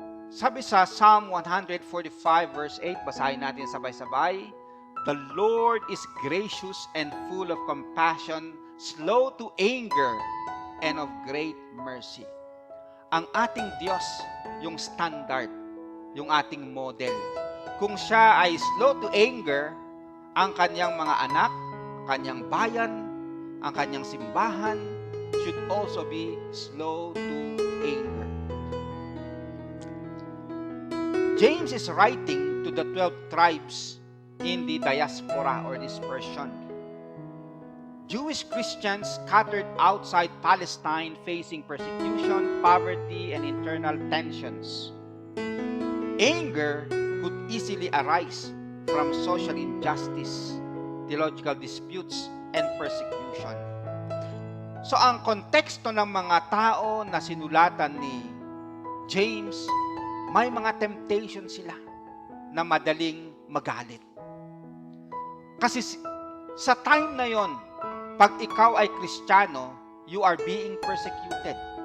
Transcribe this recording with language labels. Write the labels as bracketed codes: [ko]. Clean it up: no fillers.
[tl] Sabi sa Psalm 145 verse 8, basahin natin sabay-sabay, [en] the Lord is gracious and full of compassion, slow to anger, and of great mercy. [tl] Ang ating Diyos, yung standard, yung ating model. Kung siya ay [en] slow to anger, [tl] ang kanyang mga anak, kanyang bayan, ang kanyang simbahan, [en] should also be slow to anger. James is writing to the 12 tribes in the diaspora or dispersion. Jewish Christians scattered outside Palestine facing persecution, poverty, and internal tensions. Anger could easily arise from social injustice, theological disputes, and persecution. [tl] So ang konteksto ng mga tao na sinulatan ni James, may mga temptation sila na madaling magalit. Kasi sa time na yon, pag ikaw ay Kristiyano, [en] you are being persecuted.